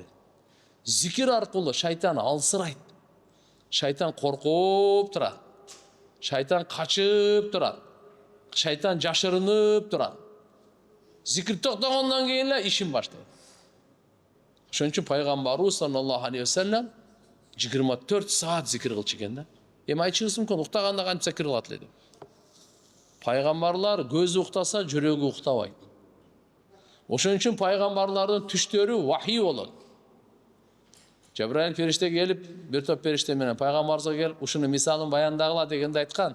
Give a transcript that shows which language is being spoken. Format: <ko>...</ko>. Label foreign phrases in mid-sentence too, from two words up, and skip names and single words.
<ky>Зикир аркылуу шайтан алсырайт. Шайтан коркуп турат. Шайтан качып турат. Шайтан жашырынып турат. Зикир токтогондон кийин эле ишин баштайт. Ошон үчүн пайгамбарыбыз</ky> <ar>صلى الله عليه وسلم</ar> <ky>24 саат зикир кылчу экен да. Эми айтышыңыз мүмкүн, уктаганда кантип зикир кылат эле деп. Пайгамбарлар көзү уктаса, жүрөгү уктабайт. Ошон үчүн пайгамбарлардын түштөрү вахий болот. Жабраил периште келип, бир топ периште менен пайгамбарыбызга келип, ушуну мисалын баяндагыла дегенде айткан.</ky>